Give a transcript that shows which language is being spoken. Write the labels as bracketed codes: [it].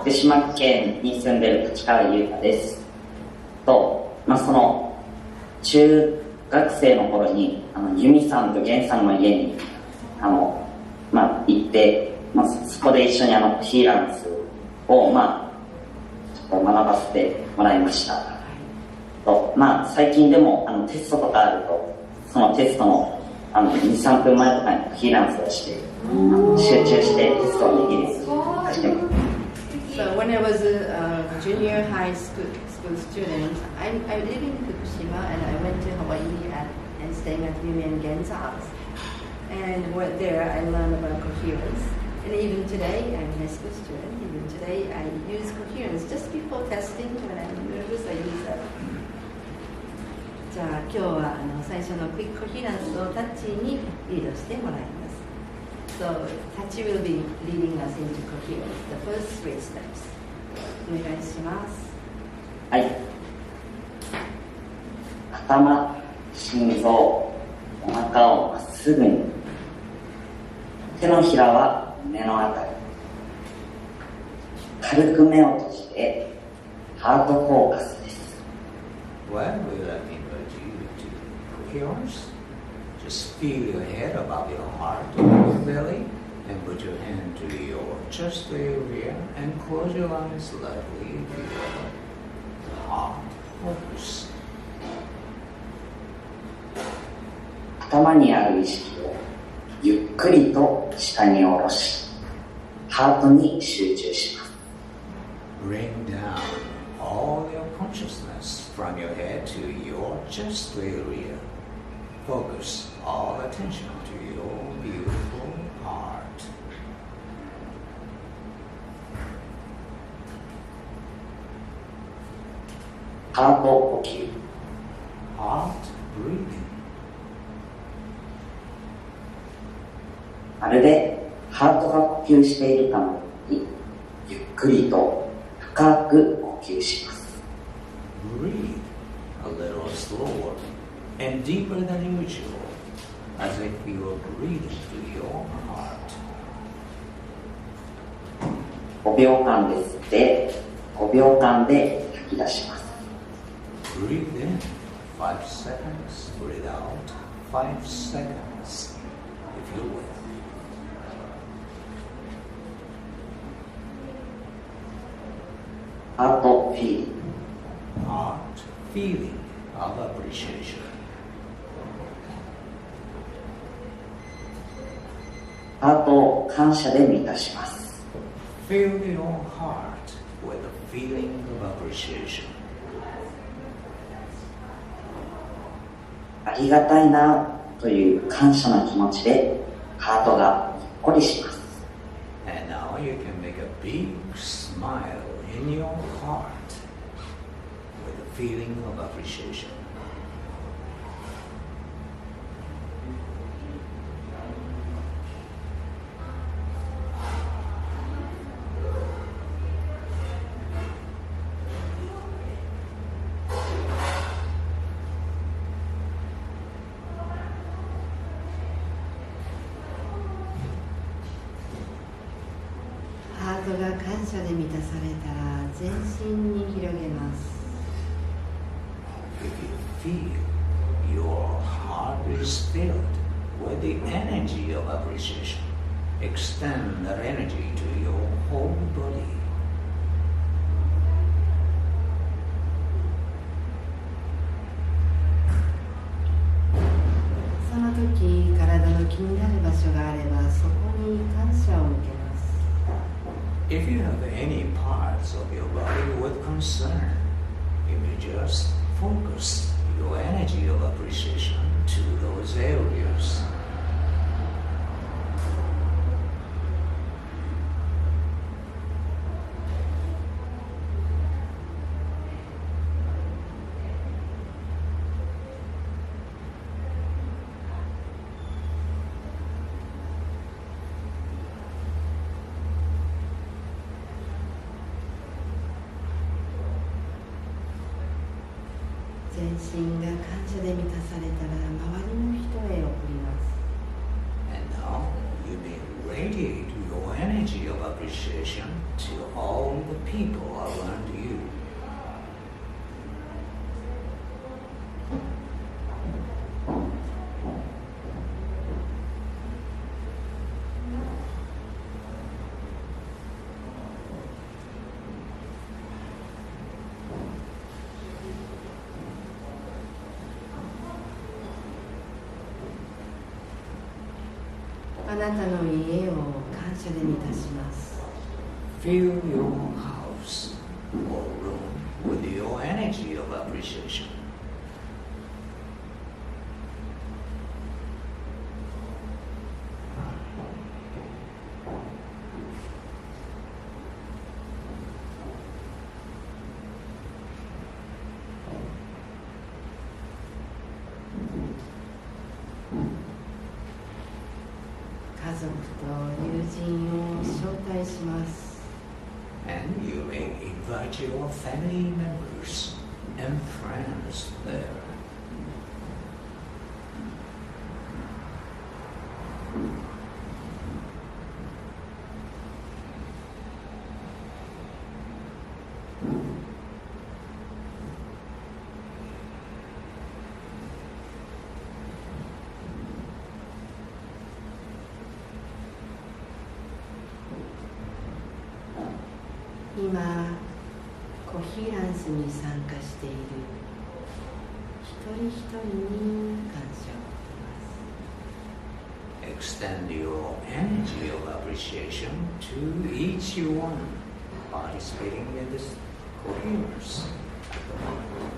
[ja] 福島県に住んでいる立川優太です。その中学生の頃にユミさんとゲンさんの家に行って、そこで一緒にコヒーランスをちょっと学ばせてもらいました。最近でもテストとかあると、そのテストの2、3分前とかにコヒーランスをして集中してテストをできるようにしてます。 [en] So when I was a junior high school student, I live in Fukushima and I went to Hawaii and staying at Yumi&Gen's house. And there I learned about coherence. And even today, I'm a high school student, even today I use coherence. Just before testing, when I'm nervous, I use that. [ja] じゃあ今日は最初のクイックコヒランスをタッチにリードしてもらいます。 [en] So, タッチ will be leading us into coherence, the first 3 steps. [ja] お願いします。はい。頭、心臓、お腹をまっすぐに。手のひらは胸のあたり。軽く目を閉じて、ハートフォーカスです。 [en] When we let me invite you to coherence, just feel your head above your heart or your belly, and put your hand to your chest area and close your eyes slightly to your heart focus. [ja] 頭にある意識をゆっくりと下に下ろし、ハートに集中します。 [en] Bring down all your consciousness from your head to your chest area. Focus all attention to your beautiful heart. [ja] ハート呼吸。 [en] Heart breathing. [ja] まるでハートが呼吸しているかのように、ゆっくりと深く呼吸します。 [en] Breathe a little slower and deeper than usual, as if you are breathing to your heart. [ja] 5秒間で吸って、5秒間で吐き出します。 [en] Breathe in 5 seconds, breathe out 5 seconds, if you will. [ja] ハートフィーリング。 [en] Heart feeling of appreciation. [ja] ハートを感謝で満たします。 [en] Fill your heart with a feeling of appreciation. [ja] ありがたいなという感謝の気持ちでハートがにっこりします。 [en] And now you can make a big smile in your heart with a feeling of appreciation. [ja] ハートが感謝で満たされたら全身に広げます。 [en] If you feel your heart is filled with the energy of appreciation, extend that energy to your whole body. [ja] その時、体の気になる場所があれば、そこに感謝を向けます。 [en] If you have any parts of your body with concern, you may just focus your energy of appreciation to those areas. [ja] 全身が感謝で満たされたら周りの人へ送ります。 [en] And now you may radiate your energy of appreciation to all the people around you. 「 [ja] なたの家を感謝で満たします。 [en] Fill your house or room with your energy of appreciation. [ja] 家族と友人を招待します。 [en] And you may invite your family members and friends there. [ja] 今、コヒーランスに参加している一人一人に感謝を送ります。 [en] Extend your energy of appreciation to each one participating in this coherence at the moment.